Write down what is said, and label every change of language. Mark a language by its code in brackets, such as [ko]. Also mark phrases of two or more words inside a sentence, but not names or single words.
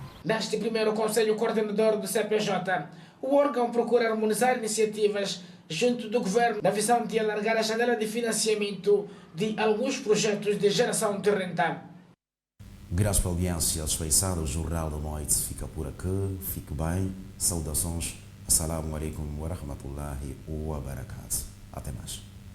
[pt] Neste primeiro Conselho Coordenador do CPJ, o órgão procura harmonizar iniciativas junto do governo na visão de alargar a janela de financiamento de alguns projetos de geração de renda. Graças pela audiência dispensada, o Jornal da Noite fica por aqui. Fique bem. Saudações. [ar] السلام عليكم ورحمة الله وبركاته. [pt] Até mais.